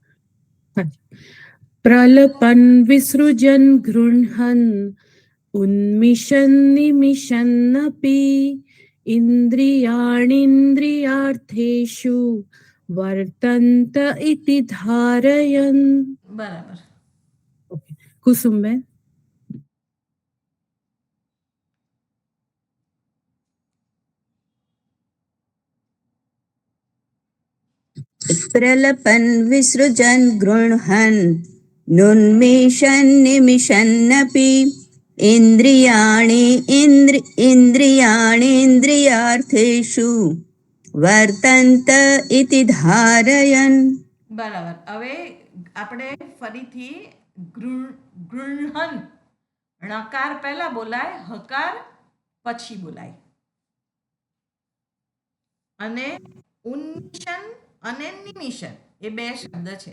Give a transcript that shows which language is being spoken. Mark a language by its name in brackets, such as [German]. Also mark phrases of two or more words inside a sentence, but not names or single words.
[Sanskrit] પ્રલપન વિસૃજન ગૃહ્ણન ઉન્મિષન નિમિષન્નપી ઇન્દ્રિયાણીન્દ્રિયાર્થેષુ વર્તન્ત ઇતિ ધારયન. [Gujarati] બરાબર. કુસુમબેન. [Sanskrit] प्रलपन विसृजन गृह्णन् नुन्मिषन् निमिषन्नपि इन्द्रियाणीन्द्रियार्थेषु વર્તંત ઇતિ ધારયન. [Gujarati] બરાબર. હવે આપણે ફરીથી ગૃહ્ણન. ણકાર પહેલા બોલાય, હકાર પછી બોલાય. અને ઉન્મિશન અને નિમિશન એ બે શબ્દ છે.